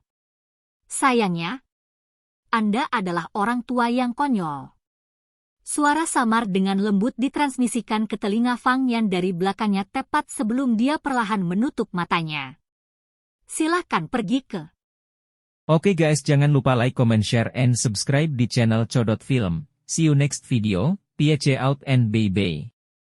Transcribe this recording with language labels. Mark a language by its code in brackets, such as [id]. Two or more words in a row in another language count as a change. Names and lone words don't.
[id] Sayangnya, Anda adalah orang tua yang konyol. Suara samar dengan lembut ditransmisikan ke telinga Fang Yan dari belakangnya tepat sebelum dia perlahan menutup matanya. Silahkan pergi ke. Oke guys, jangan lupa [en] like, comment, share, and subscribe [id] di channel Codot Film. [en] See you next video. Peace out and bye-bye.